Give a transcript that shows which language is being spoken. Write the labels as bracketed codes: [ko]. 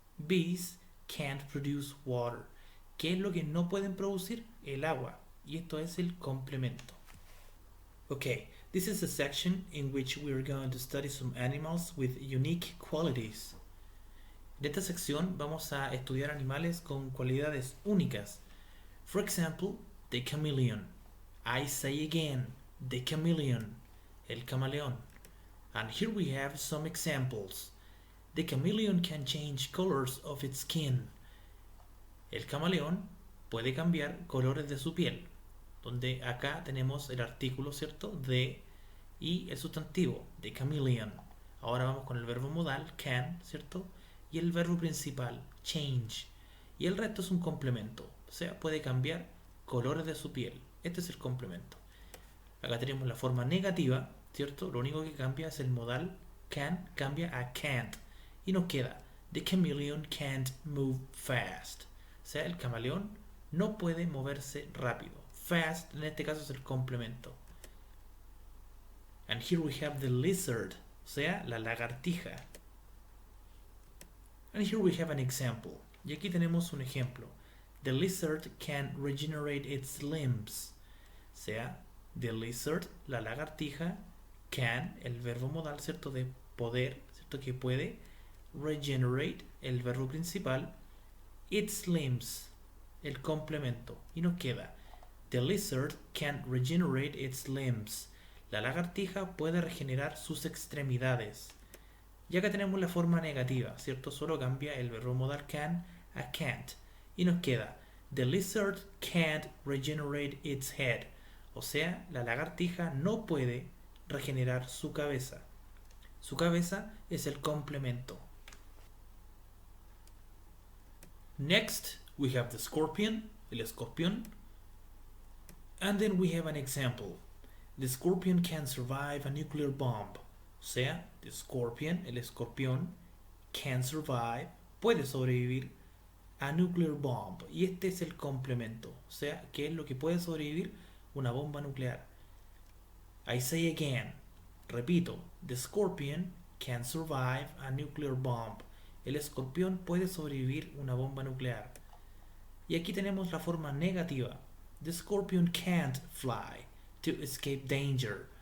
[en] Bees can't produce water. [es] ¿Qué es lo que no pueden producir? El agua. Y esto es el complemento. [en] Okay, this is a section in which we are going to study some animals with unique qualities. [es] En esta sección vamos a estudiar animales con cualidades únicas. [en] For example, the chameleon. I say again, the chameleon, el camaleón. And here we have some examples. The chameleon can change colors of its skin. [es] El camaleón puede cambiar colores de su piel, donde acá tenemos el artículo, ¿cierto? De y el sustantivo, de chameleon. Ahora vamos con el verbo modal, can, ¿cierto? Y el verbo principal, change. Y el resto es un complemento, o sea, puede cambiar colores de su piel. Este es el complemento. Acá tenemos la forma negativa, ¿cierto? Lo único que cambia es el modal can, cambia a can't. Y nos queda, [en] the chameleon can't move fast. [es] O sea, el camaleón no puede moverse rápido. Fast, en este caso, es el complemento. [en] And here we have the lizard, [es] o sea, la lagartija. [en] And here we have an example. [es] Y aquí tenemos un ejemplo. [en] The lizard can regenerate its limbs. [es] O sea, [en] the lizard, [es] la lagartija, can, el verbo modal, ¿cierto? De poder, ¿cierto? Que puede. Regenerate, el verbo principal. [en] Its limbs, [es] el complemento. Y nos queda, [en] the lizard can regenerate its limbs. [es] La lagartija puede regenerar sus extremidades. Y acá tenemos la forma negativa, ¿cierto? Solo cambia el verbo modal can a can't. Y nos queda, [en] the lizard can't regenerate its head. [es] O sea, la lagartija no puede regenerar su cabeza. Su cabeza es el complemento. [en] Next, we have the scorpion, el escorpión. And then we have an example. The scorpion can survive a nuclear bomb. [es] O sea, [en] the scorpion, el escorpión, can survive, [es] puede sobrevivir [en] a nuclear bomb. [es] Y este es el complemento. O sea, ¿qué es lo que puede sobrevivir? Una bomba nuclear. [en] I say again, repito, the scorpion can survive a nuclear bomb. [es] El escorpión puede sobrevivir una bomba nuclear. Y aquí tenemos la forma negativa. [en] The scorpion can't fly to escape danger.